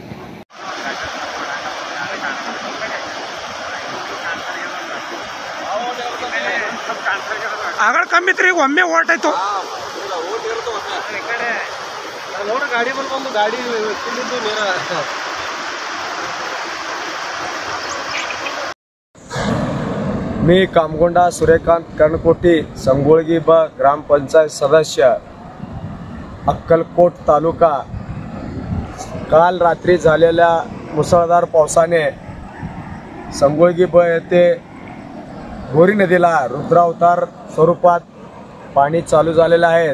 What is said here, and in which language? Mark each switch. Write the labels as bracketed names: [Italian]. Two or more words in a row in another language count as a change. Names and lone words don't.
[Kannada] ಆಗಳ ಕಮ್ಮಿ ಇತ್ತು, ಈಗ ಒಮ್ಮೆ ಓಟ್ ಆಯ್ತು। ನೋಡ್ರಿ ಗಾಡಿ ಬಂದು ಗಾಡಿ ನೀರ [Marathi] मी कामगोंडा सूर्यकांत कर्णकोटी, संगोळगी ब ग्रामपंचायत सदस्य, अक्कलकोट तालुका। काल रात्री झालेल्या मुसळधार पावसाने संगोळगी ब येथे गोरी नदीला रुद्रावतार स्वरूपात पाणी चालू झालेले आहे।